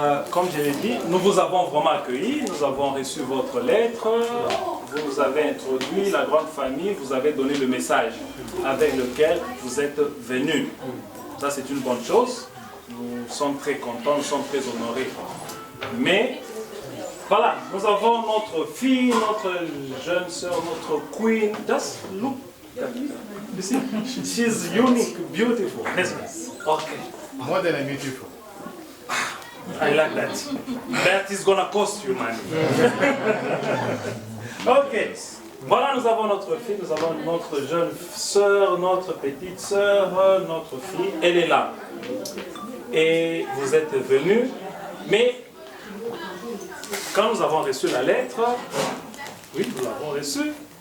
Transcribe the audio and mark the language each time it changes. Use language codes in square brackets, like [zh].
[fr] Comme je l'ai dit, nous vous avons vraiment accueillis, nous avons reçu votre lettre, vous nous avez introduit la grande famille, vous avez donné le message avec lequel vous êtes venus. Ça c'est une bonne chose, nous sommes très contents, nous sommes très honorés. Mais voilà, nous avons notre fille, notre jeune soeur, notre queen. [en] Just look, you see, she's unique, beautiful. Okay. More than beautiful. I like that. That is gonna cost you money. Ok. [fr] Voilà, nous avons notre fille, nous avons notre jeune sœur, notre petite sœur, notre fille. Elle est là. Et vous êtes venus. Mais quand nous avons reçu la lettre, oui, nous l'avons reçue.